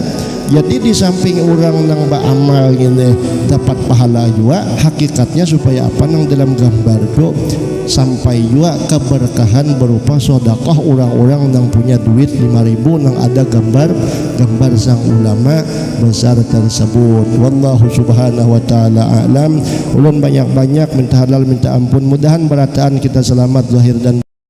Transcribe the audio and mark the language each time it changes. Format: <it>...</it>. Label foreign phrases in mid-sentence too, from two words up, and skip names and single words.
<bjn>Jadi di samping orang nang beramal ini dapat pahala juga, hakikatnya supaya apa nang dalam gambar itu sampai juga keberkahan berupa sedekah orang-orang nang punya duit 5.000 nang ada gambar sang ulama besar tersebut.</bjn> <ar>والله سبحانه وتعالى أعلم.</ar> <bjn>Ulun banyak-banyak minta halal minta ampun, mudahan berataan kita selamat zahir dan</bjn>